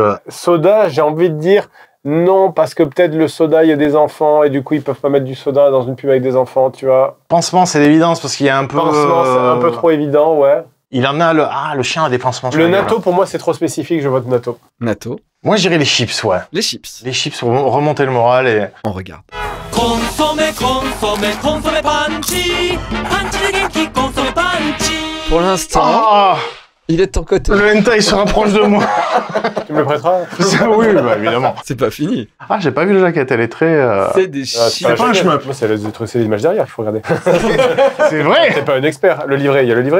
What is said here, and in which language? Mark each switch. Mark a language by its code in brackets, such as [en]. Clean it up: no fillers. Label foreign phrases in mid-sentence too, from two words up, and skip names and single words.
[fr] Soda, j'ai envie de dire non, parce que peut-être le soda, il y a des enfants et du coup, ils peuvent pas mettre du soda dans une pub avec des enfants, tu vois. Pansement, c'est l'évidence parce qu'il y a un peu. Pansement, c'est un peu trop évident, ouais. Il en a le. Ah, le chien a des pansements. sur Le la gueule. natto, pour moi, c'est trop spécifique, je vote natto. Natto. Moi, je dirais les chips, ouais. Les chips. Les chips pour remonter le moral et. On regarde. [ja] コンソメコンソメコンソメパンチパンチで元気コンソメパンチ [fr] Pour l'instant, Ah, il est de ton côté. le hentai se rapproche de moi. Tu me le prêteras? Oui, bah, évidemment. C'est pas fini. Ah, j'ai pas vu le jaquette, elle est très. C'est des Ah, chips. pas un shmup. Moi, c'est l'image derrière qu'il faut regarder. C'est vrai. T'es pas un expert. Le livret, il y a le livret.